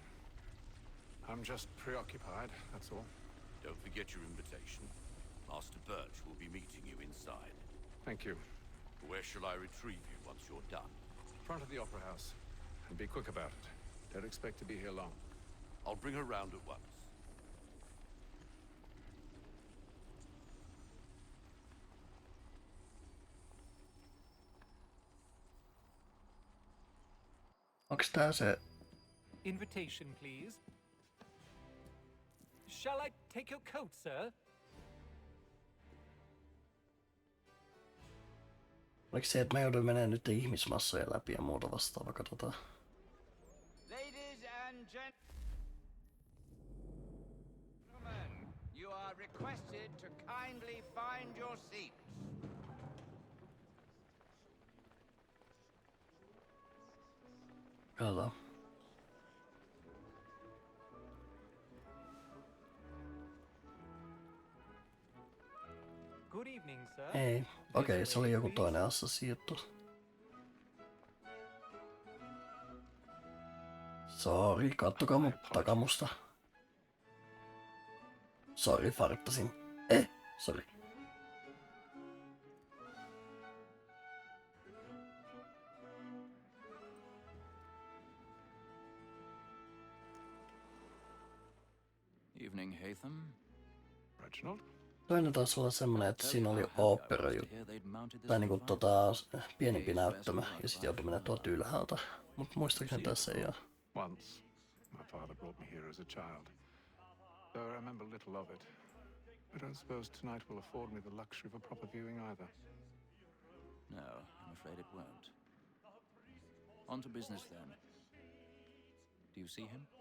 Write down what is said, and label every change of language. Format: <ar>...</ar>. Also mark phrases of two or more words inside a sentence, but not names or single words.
<en>I'm just preoccupied, that's all. Don't forget your invitation. Master Birch will be meeting you inside. Thank you. Where shall I retrieve you once you're done? Front of the Opera House. And be quick about it. Don't expect to be here long. I'll bring her round at once.</en> <fi>Onks tää se...</fi> <en>Invitation, please. Shall I take your coat, sir?</en> <fi>Oliko se, että mä joudun menemään nyt ihmismassoja läpi ja muuta vastaavaa, katsotaan.</fi> <en>Ladies and gentlemen, you are requested to kindly find your seats.</en> <fi>Katsotaan.</fi> <en>Good evening, sir.</en> <fi>Ei. Okei, se oli joku toinen assassi juttu. Sori, kattokaa mun takamusta. Sori, farttasin. Sori.</fi> <en>Evening, Hatham. Reginald?</en> <fi>Toinen taisi olla semmonen, että siinä oli opera juttu. Tai niinku pienempi näyttämö ja sit joutui mennä tuolta ylhäältä. Mut muistaakseni tässä ei oo.</fi> <en>Once, my father brought me here as a child. Though I remember little of it. I don't suppose tonight will afford me the luxury of a proper viewing either. No, I'm afraid it won't. On to business then. Do you see him?</en>